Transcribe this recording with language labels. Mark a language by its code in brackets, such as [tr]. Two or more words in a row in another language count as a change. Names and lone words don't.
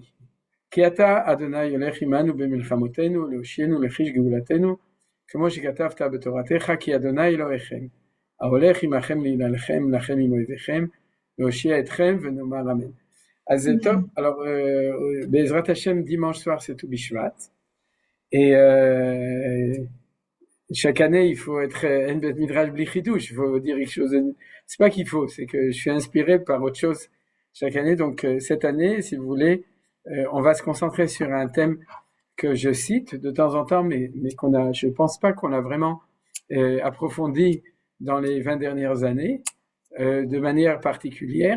[he] כי אתה, אדוני, הולך עמנו במלחמותינו, להושיענו לחיש גאולתנו, כמו שכתבת בתורתך, כי אדוני אלוהיכם, ההולך עמכם להילחם לכם עם אויביכם, להושיע אתכם ונאמר אמן. אז טוב, alors, בעזרת השם, [fr] dimanche soir, c'est tout Bishvat. Et chaque année, il faut être un [he] בית מדרש בלי חידוש, [fr] il faut dire quelque chose. C'est pas qu'il faut, c'est que je suis inspiré par autre chose chaque année. Donc cette année, si vous voulez, on va se concentrer sur un thème que je cite de temps en temps, mais je pense pas qu'on l'a vraiment approfondi dans les 20 dernières années de manière particulière.